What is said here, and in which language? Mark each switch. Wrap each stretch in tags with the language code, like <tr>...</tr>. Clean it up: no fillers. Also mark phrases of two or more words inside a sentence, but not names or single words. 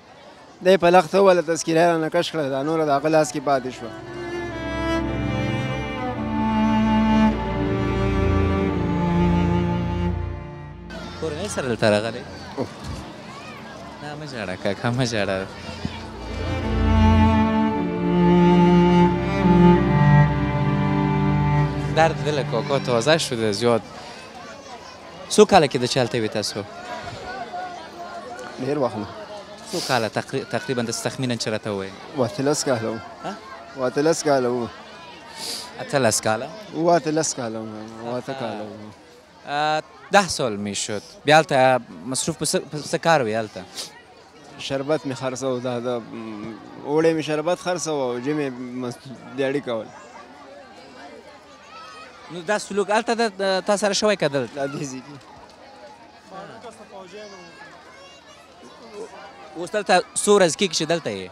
<ps>دی په لخته وواله، تذکیره یې رانه کش کړه، دا نوره د هغه لاس کې پاتې شوه. کورنۍ سره دلته راغلی؟ نه مه ژاړه کاکا، مه ژاړه.</ps> <fa>درد دل کاکا تازه شده زیاد.</fa> <ps>څو کاله کې د چلته وي تاسو؟ ډېر وخت نه، څو کاله تقریبا تخمینا چې راته ووایې؟ 18 کاله وو. 18 کاله وو. 18 کاله؟ 18 کاله وو. 8 کاله وو.</ps> <fa>10 سال میشد.</fa> <ps>بیا هلته مصروف په څه کار وی هلته؟ شربت مې خرڅوه، دا د اوړی مې شربت خرڅوه او جمې دیاړي کول. نو دا سلوک هلته تا سره شوی که دلته؟ دا دې ځای کې اوس دلته څو ورځې کېږي چې دلته یې؟</ps>